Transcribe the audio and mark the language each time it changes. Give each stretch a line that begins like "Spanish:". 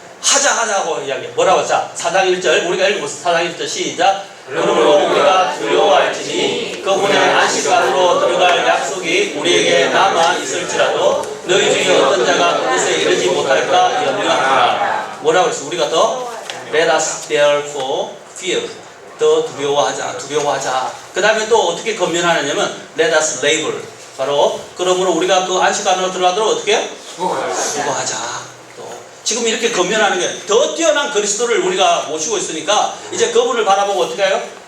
Korean: 하자고 이야기. 뭐라고? 자, 4장 1절 우리가 읽어보세요. 4장 1절 시작. 그러므로 우리가 두려워할지니 그분의 안식관으로 들어갈 약속이 우리에게 남아 있을지라도 너희 중에 어떤 자가 그곳에 이르지 못할까 염려하노라. 뭐라고 했어?
English: 우리가 더 let us therefore fear.
Korean: 더 두려워하자. 그 다음에 또 어떻게 권면하느냐면 let us labor. 바로 그러므로 우리가 그 안식 안으로 들어가도록 어떻게 해요? 수고하자. 또 지금 이렇게 건면하는 게 더 뛰어난 그리스도를 우리가 모시고 있으니까 이제 그분을 바라보고 어떻게 해요?